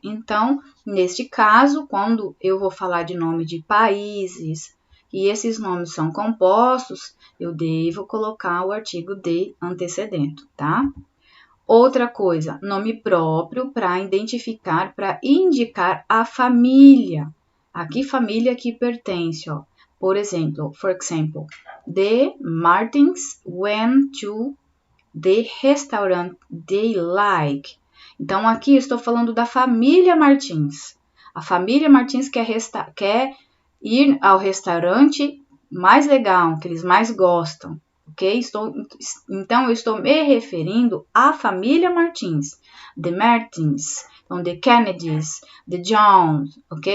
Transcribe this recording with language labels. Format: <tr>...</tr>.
<pt>Então, neste caso, quando eu vou falar de nome de países e esses nomes são compostos, eu devo colocar o artigo de antecedendo, tá? Outra coisa, nome próprio para identificar, para indicar a família. A que família que pertence, ó. Por exemplo,</pt> <en>the Martins went to the restaurant they like.</en> <pt>Então, aqui eu estou falando da família Martins. A família Martins quer ir ao restaurante mais legal, que eles mais gostam, ok? Então, eu estou me referindo à família Martins, the Martins, então, the Kennedys, the Johns, ok?</pt>